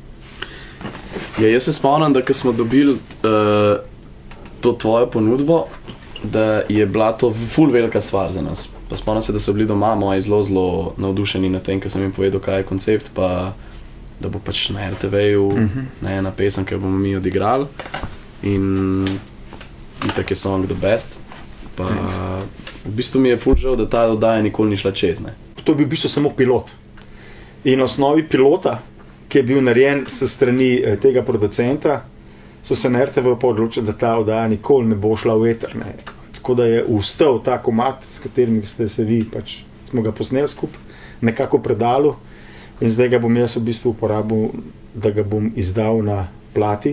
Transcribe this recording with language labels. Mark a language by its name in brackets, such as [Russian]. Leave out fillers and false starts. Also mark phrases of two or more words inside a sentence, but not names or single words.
[Slovenian] Ja, jaz se spomnim, da ko smo dobili to tvojo ponudbo, da je bila to ful velika stvar za nas. Pa spomnim se, da so bili doma moji zelo navdušeni na tem, ko sem jim povedal, kaj je koncept, pa da bo pač na RTV-ju ena pesem, ki jo bomo mi odigrali. In itak je [English] song the best. [Slovenian] Pa v bistvu mi je ful žal, da ta oddaja nikoli ni šla čez, ne. To je bil v bistvu samo pilot. In na osnovi pilota, ki je bil narejen s strani tega producenta, so se na RTV odločili, da ta oddaja nikoli ne bo šla v eter, ne. Tako da je ustal ta komad, s katerim ste se vi, pač smo ga posneli skupaj, nekako predalu, in zdaj ga bom jaz v bistvu uporabil, da ga bom izdal na plati.